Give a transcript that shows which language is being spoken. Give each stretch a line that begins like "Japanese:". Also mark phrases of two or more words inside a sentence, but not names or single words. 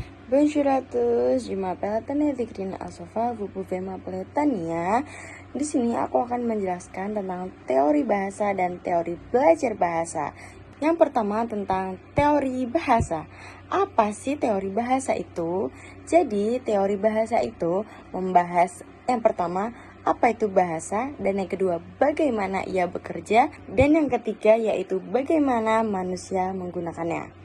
French: Bonjour à tous, je m'appelle Tania Fikrin Asofa, vous pouvez m'appeler Tania.
Indonesian: Di sini aku akan menjelaskan tentang teori bahasa dan teori belajar bahasa. Yang pertama tentang teori bahasa. Apa sih teori bahasa itu? Jadi teori bahasa itu membahas yang pertama apa itu bahasa, dan yang kedua bagaimana ia bekerja, dan yang ketiga yaitu bagaimana manusia menggunakannya.